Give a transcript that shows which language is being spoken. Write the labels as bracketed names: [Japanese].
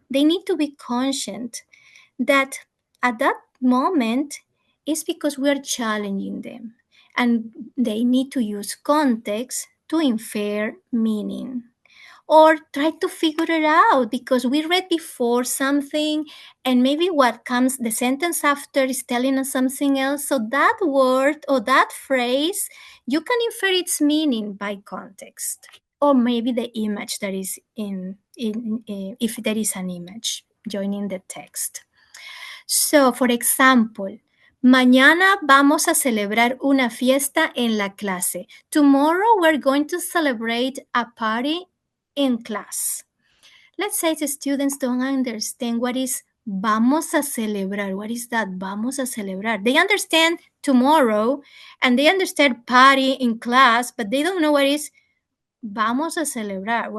[English] They need to be conscious that at that moment is because we are challenging them and they need to use context to infer meaning or try to figure it out because we read before something and maybe what comes the sentence after is telling us something else. So that word or that phrase, you can infer its meaning by context or maybe the image that is in if there is an image joining the text. So, for example, [Spanish] mañana vamos a celebrar una fiesta en la clase. [English] Tomorrow we're going to celebrate a party in class. Let's say the students don't understand what is [Spanish] vamos a celebrar. [English] What is that? [Spanish] Vamos a celebrar. [English] They understand tomorrow and they understand party in class, but they don't know what is [Spanish] vamos a celebrar.